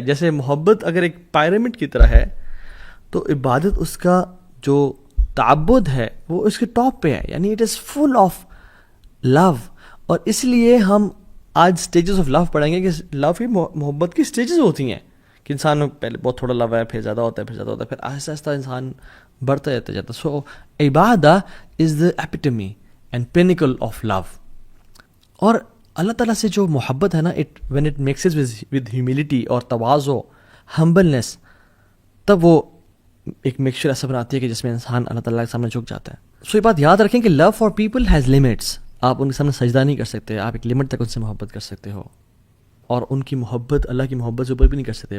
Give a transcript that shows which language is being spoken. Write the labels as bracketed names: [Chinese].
[Urdu] جیسے محبت اگر ایک پیرامڈ کی طرح ہے تو عبادت اس کا جو تعبد ہے وہ اس کے ٹاپ پہ ہے, یعنی [English] It is full of love. [Urdu] اور اس لیے ہم آج سٹیجز آف لو پڑھیں گے کہ لو کی محبت کی سٹیجز ہوتی ہیں کہ انسان میں پہلے بہت تھوڑا لو ہے, پھر زیادہ ہوتا ہے, پھر زیادہ ہوتا ہے, پھر آہستہ آہستہ انسان بڑھتا جاتا ہے. [English] So عبادت is the epitome and pinnacle of love. [Urdu] اور اللہ تعالیٰ سے جو محبت ہے نا, [English] when it mixes with humility [Urdu] اور تواضع, ہمبلنس, تب وہ ایک مکسچر ایسا بناتی ہے کہ جس میں انسان اللہ تعالیٰ کے سامنے جھک جاتا ہے. سو یہ بات یاد رکھیں کہ [English] Love for people has limits. [Urdu] آپ ان کے سامنے سجدہ نہیں کر سکتے, آپ ایک لمٹ تک ان سے محبت کر سکتے ہو, اور ان کی محبت اللہ کی محبت سے اوپر بھی نہیں کر سکتے.